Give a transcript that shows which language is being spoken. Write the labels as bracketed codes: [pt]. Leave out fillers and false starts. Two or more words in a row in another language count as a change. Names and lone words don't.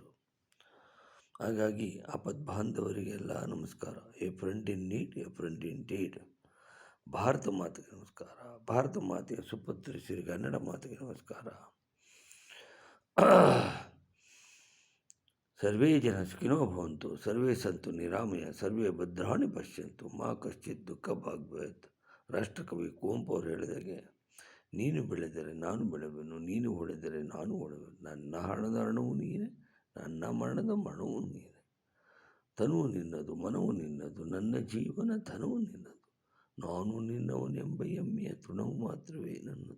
[kn] ಹಾಗಾಗಿ ಆಪದ್ ಬಾಂಧವರಿಗೆಲ್ಲ ನಮಸ್ಕಾರ. [en] A friend in need, a friend in deed. [kn] ಭಾರತ ಮಾತೆಗೆ ನಮಸ್ಕಾರ. ಭಾರತ ಮಾತೆಯ ಸುಪುತ್ರಿ ಶ್ರೀ ಕನ್ನಡ ಮಾತೆಗೆ ನಮಸ್ಕಾರ. [sa] ಸರ್ವೇ ಜನ ಸುಖಿನೋ ಭವಂತು, ಸರ್ವೇ ಸಂತು ನಿರಾಮಯ, ಸರ್ವೇ ಭದ್ರಾಣಿ ಪಶ್ಯಂತು, ಮಾ ಕಶ್ಚಿತ್ ದುಃಖ ಭಾಗ್ಭವೇತ್. [kn] ರಾಷ್ಟ್ರಕವಿ ಕುವೆಂಪು ಅವರು ಹೇಳಿದಾಗೆ, ನೀನು ಬೆಳೆದರೆ ನಾನು ಬೆಳೆವೆನು, ನೀನು ಹೊಡೆದರೆ ನಾನು ಹೊಡೆವೆನು, ನನ್ನ ಹಣದ ಹಣವು ನೀನೆ, ನನ್ನ ಮರಣದ ಮರಣವು ನೀನೆ. ತನುವು ನಿನ್ನದು, ಮನವು ನಿನ್ನದು, ನನ್ನ ಜೀವನ ಧನವು ನಿನ್ನದು, ನಾನು ನಿನ್ನವನೆಂಬ ಹೆಮ್ಮೆಯ ತೃಣವು ಮಾತ್ರವೇ ನನ್ನದು.